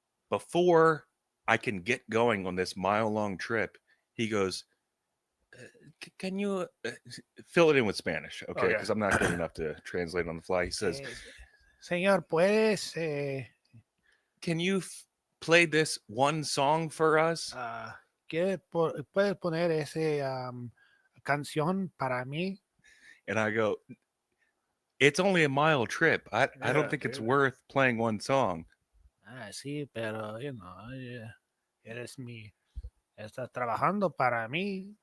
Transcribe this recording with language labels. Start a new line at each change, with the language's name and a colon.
English: Before I can get going on this mile-long trip, he goes, can you fill it in with Spanish? Okay, because I'm not good enough to translate on the fly. He says,
Spanish: Señor, puedes
English: can you play this one song for us?
Spanish: puedes poner ese canción para mí?
English: And I go, it's only a mile trip. I don't think it's worth playing one song.
Spanish: Sí, pero, eres estás trabajando para mí.